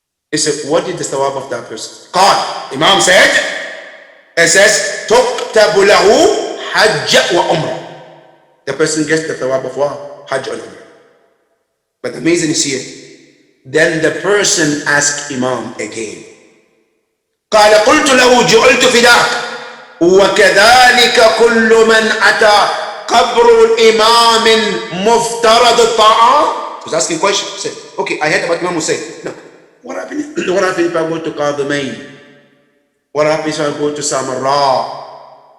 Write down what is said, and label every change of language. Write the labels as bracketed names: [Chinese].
[English] He said, what did the thawab of that person? God, Imam said, it says, [Arabic] تُكْتَبُ لَهُ [English] Hajj wa Umrah. The person gets the thawab of what? Hajj and Umrah. But the amazing is here. Then the person asked Imam again. [Arabic] قال قلت له جعلت فداك وكذلك كل من أتى قبر الإمام مفترض الطاعة. [English] He was asking a question. He said, okay, I heard about Imam Hussein. No. What happened if I go to Qadhimain? What happens if I go to Samarra?